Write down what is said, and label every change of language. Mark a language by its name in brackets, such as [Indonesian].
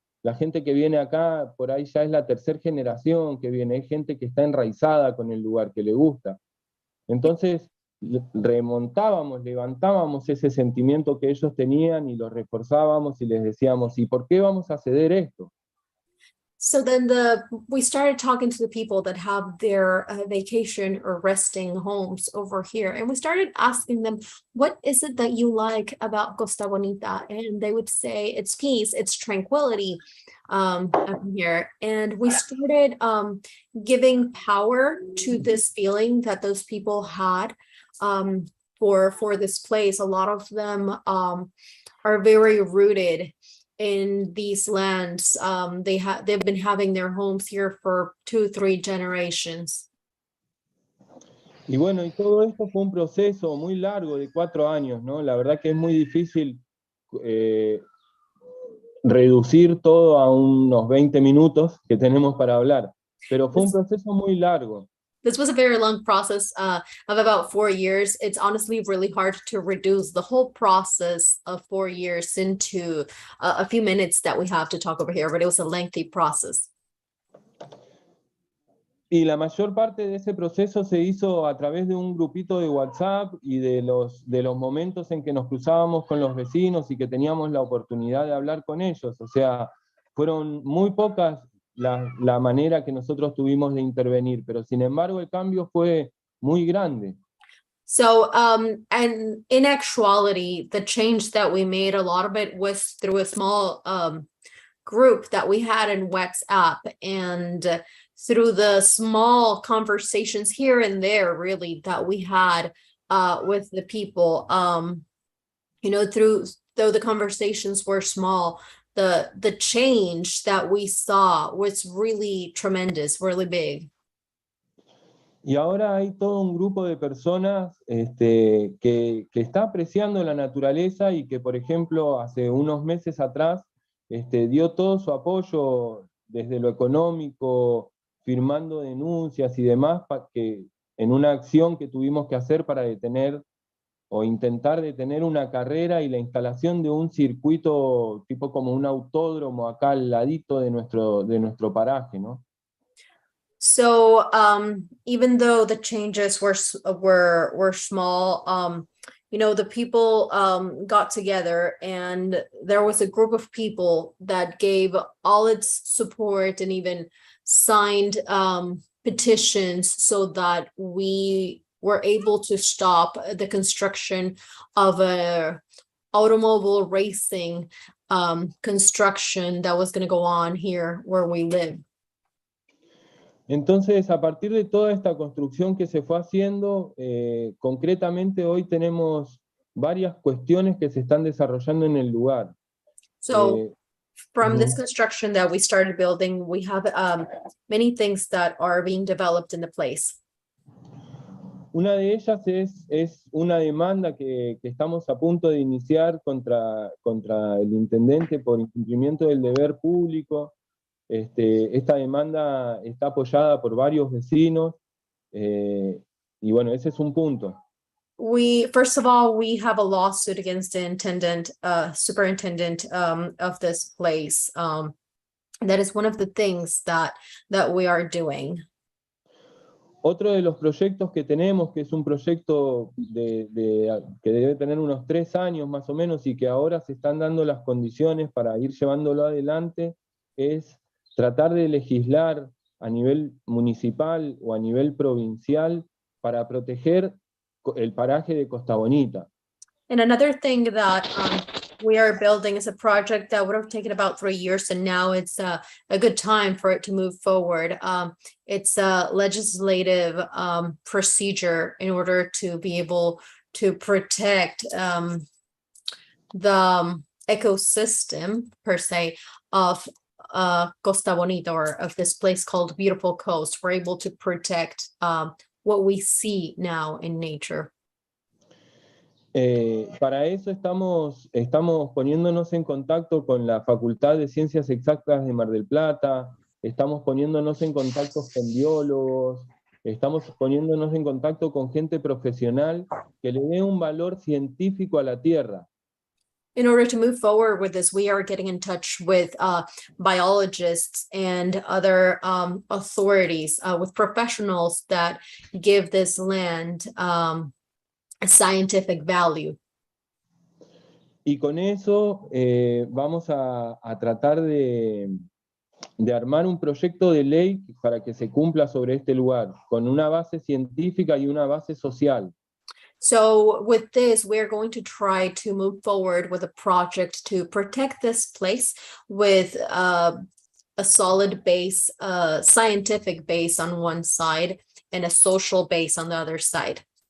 [Spanish] La gente que viene acá, por ahí ya es la tercera generación que viene, es gente que está enraizada con el lugar, que le gusta. Entonces, levantábamos ese sentimiento que ellos tenían y lo reforzábamos y les decíamos, ¿y por qué vamos a ceder esto? [English] So then we started talking to the people that have their vacation or resting homes over here, and we started asking them, what is it that you like about Costa Bonita? And they would say it's peace, it's tranquility up here. And we started giving power to this feeling that those people had for this place. A lot of them are very rooted in these lands. They've been having their homes here for 2-3 generations. [Spanish] Y bueno, y todo esto fue un proceso muy largo de 4 años, ¿no? La verdad que es muy difícil reducir todo a unos 20 minutos que tenemos para hablar, pero fue un proceso muy largo. [English] This was a very long process of about 4 years. It's honestly really hard to reduce the whole process of 4 years into a few minutes that we have to talk over here, but it was a lengthy process. [Spanish] Y la mayor parte de ese proceso se hizo a través de un grupito de WhatsApp y de los momentos en que nos cruzábamos con los vecinos y que teníamos la oportunidad de hablar con ellos. O sea, fueron muy pocas la manera que nosotros tuvimos de intervenir, pero sin embargo el cambio fue muy grande. [English] So, and in actuality, the change that we made, a lot of it was through a small group that we had in WhatsApp, and through the small conversations here and there, really, that we had with the people. You know, though the conversations were small, the change that we saw was really tremendous, really big. [Spanish] Y ahora hay todo un grupo de personas que está apreciando la naturaleza y que, por ejemplo, hace unos meses atrás dio todo su apoyo desde lo económico, firmando denuncias y demás, en una acción que tuvimos que hacer para detener o intentar detener una carrera y la instalación de un circuito tipo como un autódromo acá al ladito de nuestro paraje, ¿no? [English] So even though the changes were small, you know, the people got together, and there was a group of people that gave all its support and even signed petitions so that we were able to stop the construction of a automobile racing construction that was going to go on here where we live. [Spanish] Entonces, a partir de toda esta construcción que se fue haciendo, concretamente hoy tenemos varias cuestiones que se están desarrollando en el lugar. [English] So from this construction that we started building, we have many things that are being developed in the place. [Spanish] Una de ellas es una demanda que estamos a punto de iniciar contra el intendente por incumplimiento del deber público. Esta demanda está apoyada por varios vecinos, y bueno, ese es un punto. [English] First of all, we have a lawsuit against the superintendent of this place. That is one of the things that we are doing. [Spanish] Otro de los proyectos que tenemos, que es un proyecto que debe tener unos 3 años más o menos y que ahora se están dando las condiciones para ir llevándolo adelante, es tratar de legislar a nivel municipal o a nivel provincial para proteger el paraje de Costa Bonita. [English] And another thing that we are building is a project that would have taken about 3 years, and now it's a good time for it to move forward. It's a legislative procedure in order to be able to protect the ecosystem, per se, of Costa Bonita, or of this place called Beautiful Coast. We're able to protect what we see now in nature. [Spanish] Para eso estamos poniéndonos en contacto con la Facultad de Ciencias Exactas de Mar del Plata, estamos poniéndonos en contacto con biólogos, estamos poniéndonos en contacto con gente profesional que le dé un valor científico a la tierra. [English] In order to move forward with this, we are getting in touch with biologists and other authorities, with professionals that give this land a scientific value. [Spanish] Y con eso vamos a tratar de de armar un proyecto de ley para que se cumpla sobre este lugar, con una base científica y una base social. [English] So with this, we're going to try to move forward with a project to protect this place with a solid base, scientific base on one side and a social base on the other side.